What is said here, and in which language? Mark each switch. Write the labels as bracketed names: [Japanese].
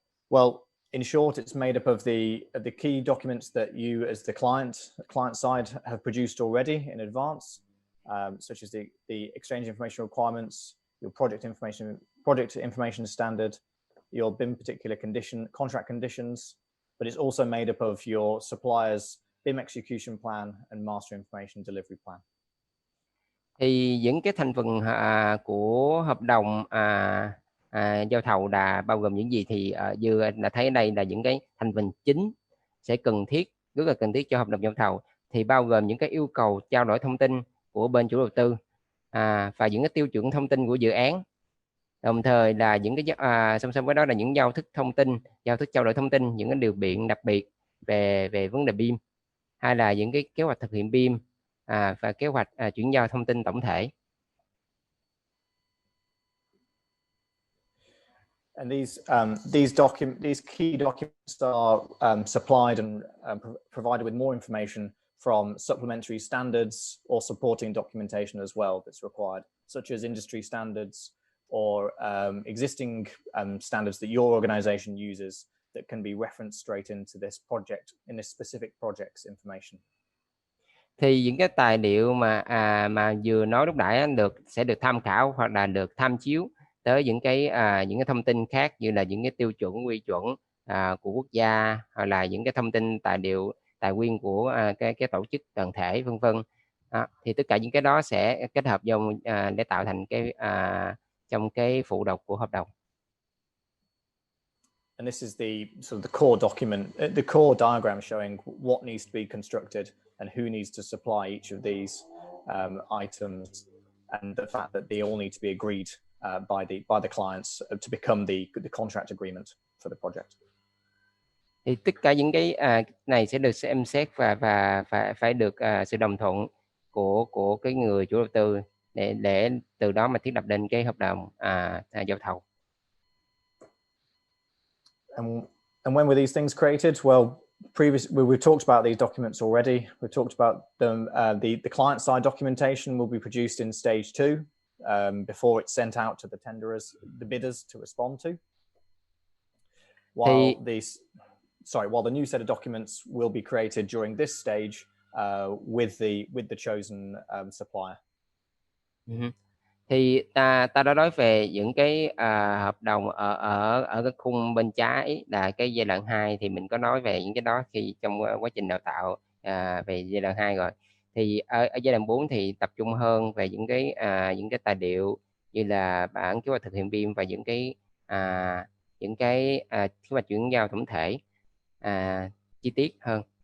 [English] Well, in short, it's made up of the key documents that you as the client side have produced already in advance, such as the exchange information requirements, your project information standard, your BIM particular contract conditions, but it's also made up of your supplier's BIM execution plan and master information delivery plan. [Vietnamese] Thì những cái thành phần của hợp đồng giao thầu là bao gồm những gì thì như là thấy ở đây là những cái thành phần chính sẽ rất là cần thiết cho hợp đồng giao thầu, thì bao gồm những cái yêu cầu trao đổi thông tin của bên chủ đầu tư và những cái tiêu chuẩn thông tin của dự án, đồng thời là những cái song song với đó là những giao thức trao đổi thông tin, những cái điều kiện đặc biệt về vấn đề BIM, hay là những cái kế hoạch thực hiện BIM và kế hoạch chuyển giao thông tin tổng thể. [English] And these key documents are supplied and provided with more information from supplementary standards or supporting documentation as well that's required, such as industry standards or existing standards that your organization uses that can be referenced straight into this project, in this specific project's information. [Vietnamese] Thì những cái tài liệu mà vừa nói lúc nãy sẽ được tham khảo hoặc là được tham chiếu tới những cái thông tin khác, như là những cái tiêu chuẩn quy chuẩn của quốc gia, hoặc là những cái thông tin tài nguyên của cái tổ chức đoàn thể vân vân. Thì tất cả những cái đó sẽ kết hợp vô để tạo thành cái trong cái phụ độc của hợp đồng. [English] And this is the sort of the core document, the core diagram showing what needs to be constructed and who needs to supply each of these items, and the fact that they all need to be agreed by the clients to become the contract agreement for the project. [Vietnamese] Thì tất cả những cái này sẽ được xem xét và phải được sự đồng thuận của cái người chủ đầu tư để từ đó mà thiết lập lên cái hợp đồng giao thầu. [English] And when were these things created? Well, we've talked about these documents already. We've talked about them. The client side documentation will be produced in stage 2 before it's sent out to the tenderers, the bidders to respond to. While the new set of documents will be created during this stage with the chosen supplier. [Vietnamese] Thì ta đã nói về những cái hợp đồng ở cái khung bên trái là cái giai đoạn 2, thì mình có nói về những cái đó khi trong quá trình đào tạo về giai đoạn 2 rồi. Thì ở giai đoạn 4 thì tập trung hơn về những cái tài liệu như là bản kế hoạch thực hiện BIM và những cái kế hoạch chuyển giao tổng thể chi tiết hơn.